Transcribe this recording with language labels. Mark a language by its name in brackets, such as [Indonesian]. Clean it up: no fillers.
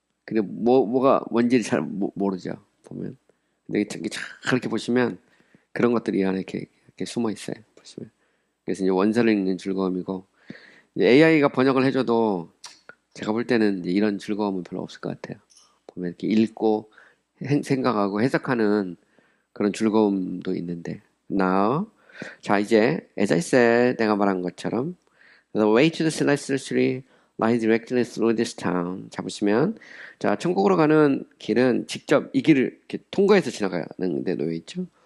[Korean] 근데 뭐가 뭔지를 잘 모르죠. 보면. 근데 그렇게 보시면 그런 것들이 이 안에 이렇게 숨어 있어요. 보시면. 그래서 이제 원서를 읽는 즐거움이고, AI가 번역을 해줘도 제가 볼 때는 이제 이런 즐거움은 별로 없을 것 같아요. 보면 이렇게 읽고 생각하고 해석하는 그런 즐거움도 있는데. [English] Now, [Korean] 자 이제 [English] as I said, [Korean] 내가 말한 것처럼 [English] The way to the celestial city lies directly through this town. [Korean] 잡으시면 자 천국으로 가는 길은 직접 이 길을 이렇게 통과해서 지나가는 데 놓여 있죠.